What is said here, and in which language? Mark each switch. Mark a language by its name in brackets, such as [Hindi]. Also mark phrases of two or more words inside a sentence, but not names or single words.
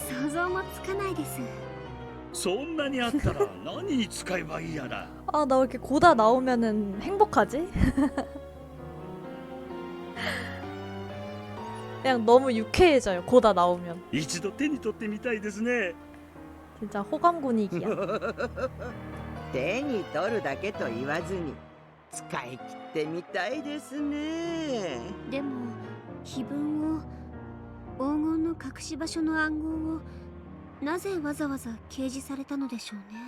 [Japanese] 想像もつかないです。そんなにあったら何に使えばいいやら。 [Korean] 아, 나 왜 이렇게 고다 나오면은 행복하지? 그냥 너무 유쾌해져요, 고다 나오면. [Japanese] 一度手に取ってみたいですね。 [Korean] 진짜 호감 고닉이야. [Japanese] 手に取るだけと言わずに使い切ってみたいですね。でも碑文を、黄金の隠し場所の暗号をなぜわざわざ掲示されたのでしょうね。